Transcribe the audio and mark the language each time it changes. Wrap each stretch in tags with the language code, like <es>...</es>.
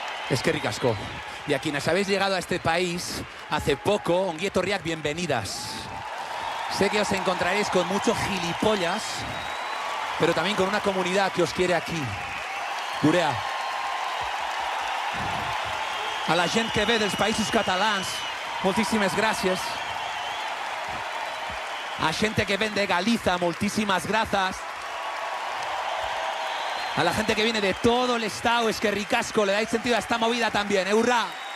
<eu>Eskerrik asko.</eu> <es>Y a quienes habéis llegado a este país hace poco,</es> <eu>ongi etorriak,</eu> <es>bienvenidas. Sé que os encontraréis con muchos gilipollas, pero también con una comunidad que os quiere aquí.</es> <eu>Gurea.</eu> <ca>A la gent que ve dels països catalans, moltíssimes gràcies.</ca> <gl>A gente que ven de Galiza,</gl> <ca>moltíssimes gràcies.</ca> <es>A la gente que viene de todo el estado,</es> <eu>eskerrik asko,</eu> <es>le dais sentido a esta movida también, ¡hurra!</es>